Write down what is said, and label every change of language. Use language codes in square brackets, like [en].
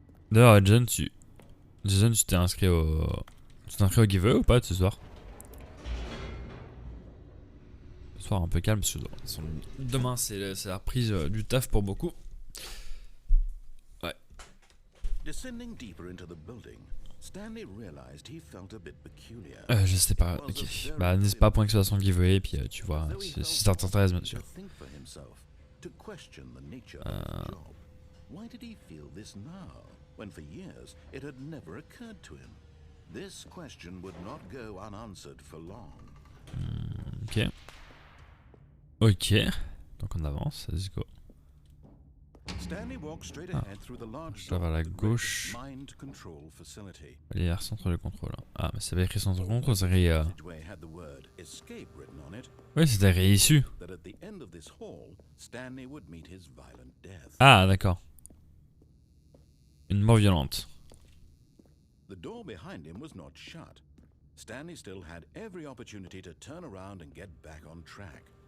[fr] D'ailleurs, Jason, tu t'es inscrit au... Tu t'es inscrit au giveaway ou pas ce soir? Ce soir un peu calme parce que demain c'est la reprise du taf pour beaucoup. Ouais. [en] Descending deeper into the building, Stanley realized he felt a bit peculiar. [fr] Je sais pas, ok. Bah n'hésite pas à pointer sur son giveaway et puis tu vois si ça t'intéresse bien sûr. [en] To think for himself, to question the nature of the job. Why did he feel this now, when for years it had never occurred to him? This question would not go unanswered for long. [fr] Ok. Ok. Donc on avance, [en] let's go. Stanley walked straight Ah. ahead through the large [fr] Je dois vers la [en] door that [fr] gauche. [en] read Mind Control Facility. [fr] Il y a centre de contrôle. Ah, mais c'est pas écrit centre de contrôle, c'est écrit. [en] Passageway had the word escape written on it. [fr] Oui, c'était réissu. [en] That at the end of this hall, Stanley would meet his violent death. [fr] Ah, d'accord. Une mort violente. [en] The door behind him was not shut. Stanley still had every opportunity to turn around and get back on track.